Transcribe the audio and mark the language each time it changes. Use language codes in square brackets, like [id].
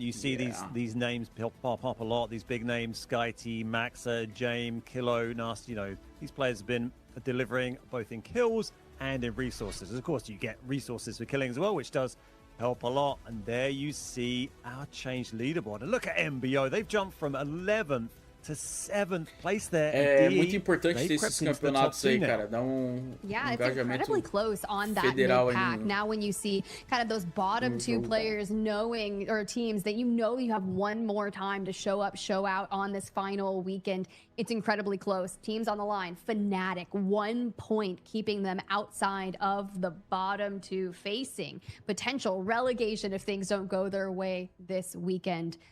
[en] You see these names pop up a lot. These big names: SkyT, Maxa, James, Kilo, Nasty. These players have been delivering both in kills and in resources. Of course, you get resources for killing as well, which does help a lot. And there you see our changed leaderboard. And look at MBO. They've jumped from 11th to 7th place there. [pt] É muito importante ter esses campeonatos aí, cara. Dá [en] yeah, it's incredibly close on that mid-pack. Now when you see kind of those bottom 2 players knowing, or teams that you have one more time to show up, show out on this final weekend, it's incredibly close. Teams on the line. Fnatic, 1 point, keeping them outside of the bottom 2, facing potential relegation if things don't go their way this weekend.